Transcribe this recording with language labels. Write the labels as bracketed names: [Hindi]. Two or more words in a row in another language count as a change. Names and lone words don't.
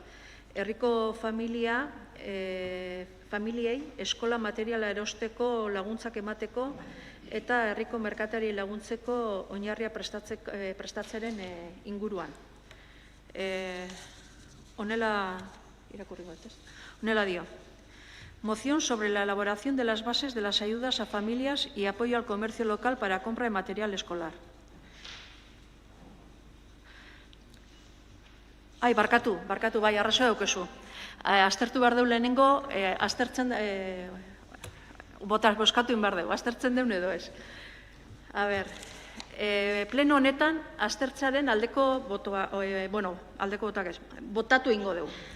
[Basque] Herriko familiei eskola materiala erosteko laguntzak emateko eta herriko merkatari laguntzeko oinarria prestatzearen inguruan. Honela irakurri bat, ez? Honela dio. [Spanish] Moción sobre la elaboración de las bases de las ayudas a familias y apoyo al comercio local para compra de material escolar. [Basque] Ai, barkatu, bai, arrazoa daukezu. Aztertu behar deu lehenengo, aztertzen, boskatu behar deu, aztertzen deun edo ez. [Spanish] A ber, [Basque] pleno honetan, aztertzaren aldeko botoa, aldeko botak ez, botatu ingo deu.